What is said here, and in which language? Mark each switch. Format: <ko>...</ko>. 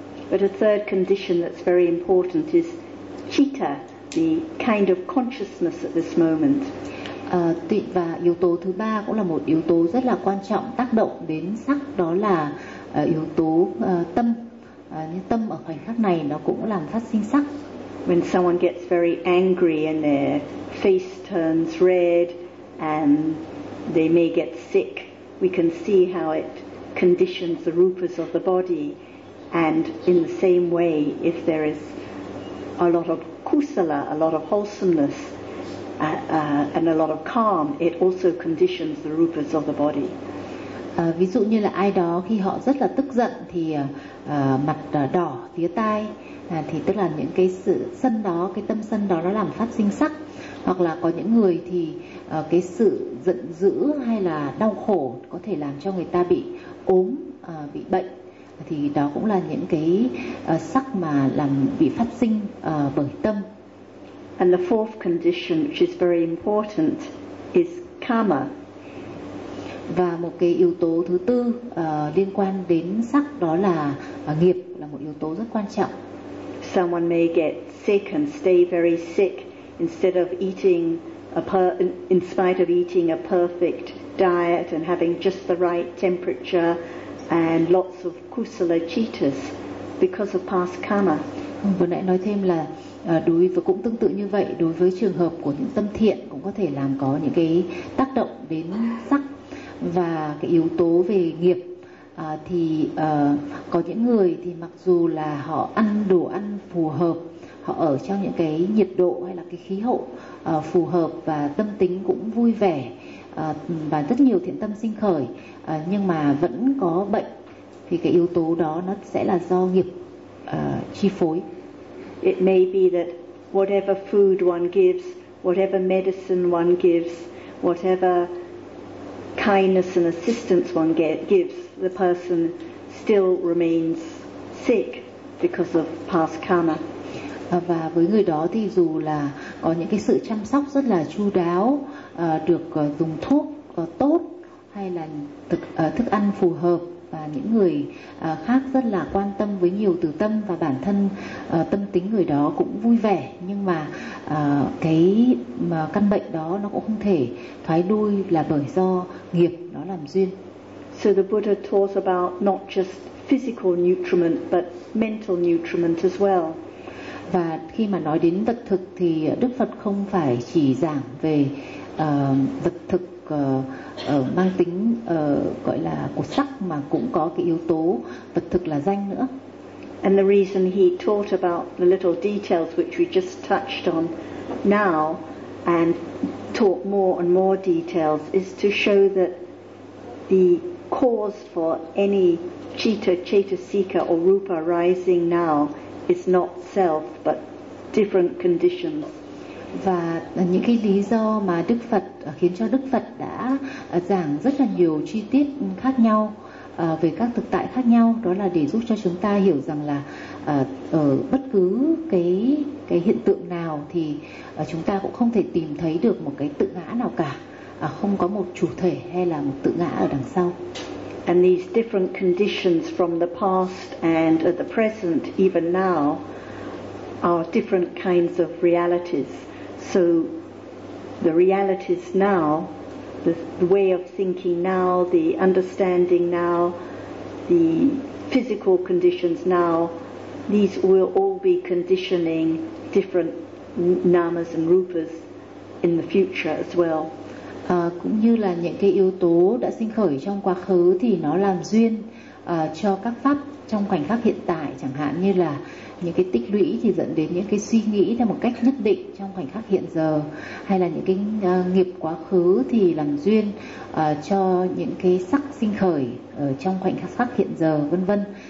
<en>But a third condition that's very important is citta, the kind of consciousness at this moment.</en> <vi>Và yếu tố thứ ba cũng là một yếu tố rất là quan trọng tác động đến sắc, đó là yếu tố tâm. Như tâm ở khoảnh khắc này nó cũng làm phát sinh sắc.</vi> <en>When someone gets very angry and their face turns red and they may get sick, we can see how it conditions the rupas of the body. And in the same way, if there is a lot of kusala, a lot of wholesomeness, and a lot of calm, it also conditions the rupas of the body.</en> <vi>Ví dụ như là ai đó khi họ rất là tức giận thì mặt đỏ phía tai, thì tức là những cái sự sân đó, cái tâm sân đó nó làm phát sinh sắc. Hoặc là có những người thì cái sự giận dữ hay là đau khổ có thể làm cho người ta bị ốm, bị bệnh, thì đó cũng là những cái sắc mà làm bị phát sinh bởi tâm.</vi> <en>And the fourth condition, which is very important, is karma.</en> <vi>Và một cái yếu tố thứ tư liên quan đến sắc, đó là nghiệp, là một yếu tố rất quan trọng.</vi> <en>Someone may get sick and stay very sick instead of eating in spite of eating a perfect diet and having just the right temperature and lots of kusala cittas because of past karma.</en> <vi>Vừa nãy nói thêm là đối với, cũng tương tự như vậy, đối với trường hợp của những tâm thiện cũng có thể làm có những cái tác động đến sắc. Và cái yếu tố về nghiệp thì có những người thì mặc dù là họ ăn đồ ăn phù hợp, họ ở trong những cái nhiệt độ hay là cái khí hậu phù hợp, và tâm tính cũng vui vẻ, và rất nhiều thiện tâm sinh khởi, nhưng mà vẫn có bệnh, thì cái yếu tố đó nó sẽ là do nghiệp chi phối.</vi> <en>It may be that whatever food one gives, whatever medicine one gives, whatever kindness and assistance one gives, the person still remains sick because of past karma.</en> <vi>Và với người đó thì dù là có những cái sự chăm sóc rất là chu đáo, được dùng thuốc tốt hay là thức ăn phù hợp, và những người khác rất là quan tâm với nhiều từ tâm, và bản thân tâm tính người đó cũng vui vẻ, nhưng mà cái mà căn bệnh đó nó cũng không thể thoái đuôi là bởi do nghiệp nó làm duyên.</vi> <en>So the Buddha talks about not just physical nutriment but mental nutriment as well.</en> <vi>Và khi mà nói đến vật thực thì Đức Phật không phải chỉ giảng về vật thực mang tính gọi là của sắc, mà cũng có cái yếu tố vật thực là danh nữa.</vi> <en>And the reason he taught about the little details which we just touched on now and taught more and more details is to show that the cause for any citta, cetasika or rupa arising now is not self but different conditions.</en> <vi>Và những cái lý do mà Đức Phật khiến cho Đức Phật đã giảng rất là nhiều chi tiết khác nhau về các thực tại khác nhau, đó là để giúp cho chúng ta hiểu rằng là ở bất cứ cái hiện tượng nào thì chúng ta cũng không thể tìm thấy được một cái tự ngã nào cả, không có một chủ thể hay là một tự ngã ở đằng sau.</vi> <en>And these different conditions from the past and at the present even now are different kinds of realities. So the realities now, the way of thinking now, the understanding now, the physical conditions now, these will all be conditioning different namas and rupas in the future as well.</en> <vi>Cũng như là những cái yếu tố đã sinh khởi trong quá khứ thì nó làm duyên cho các pháp trong khoảnh khắc hiện tại, chẳng hạn như là những cái tích lũy thì dẫn đến những cái suy nghĩ theo một cách nhất định trong khoảnh khắc hiện giờ, hay là những cái nghiệp quá khứ thì làm duyên cho những cái sắc sinh khởi ở trong khoảnh khắc hiện giờ, vân vân.</vi>